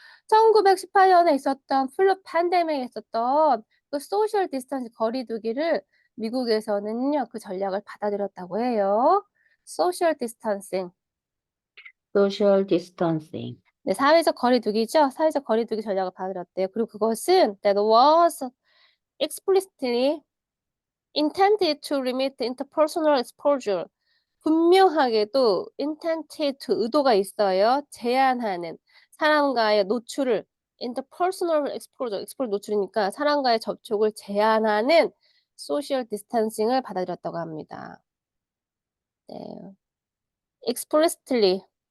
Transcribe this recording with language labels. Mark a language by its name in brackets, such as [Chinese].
[Korean] 1918년에 있었던 플루 팬데믹에 있었던 그 소셜 디스턴스 거리두기를 미국에서는요, 그 전략을 받아들였다고 해요. 소셜 디스턴싱. [English] Social distancing. [Korean] 네, 사회적 거리두기죠. 사회적 거리두기 전략을 받아들였대요. [English] 그리고 그것은 that was explicitly intended to limit interpersonal exposure. [Korean] 분명하게도 intended to 의도가 있어요. 제한하는 사람과의 노출을 interpersonal exposure 노출이니까 사람과의 접촉을 제한하는 social distancing을 받아들였다고 합니다. 네. explicitly